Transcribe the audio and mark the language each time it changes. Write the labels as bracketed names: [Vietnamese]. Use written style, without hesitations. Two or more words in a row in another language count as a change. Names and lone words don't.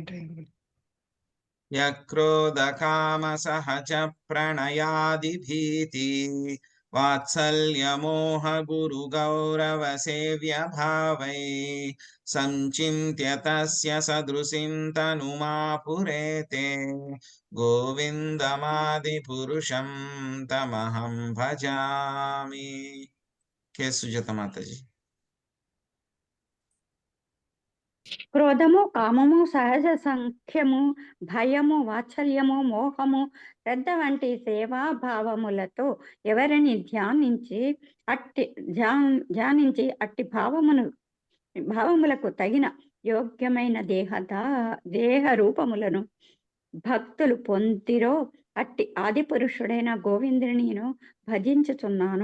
[Sanskrit] యక్రోధ కామ సహజ ప్రణయాది భీతి వాత్సల్య మోహ గురు గౌరవ సేవ్య భావై సంచింత్య తస్య సదృశిం తనుమాపురేతే గోవిందమాది పురుషం తమహం భజామి. కే సుజాత మాతాజీ. [Telugu] క్రోధము, కామము, సహజ సంఖ్యము, భయము, వాత్సల్యము, మోహము, శ్రద్ధ వంటి సేవాభావములతో ఎవరిని ధ్యానించి అట్టి భావములకు తగిన యోగ్యమైన దేహ రూపములను భక్తులు పొందిరో అట్టి ఆది పురుషుడైన గోవిందుని నేను భజించుతున్నాను.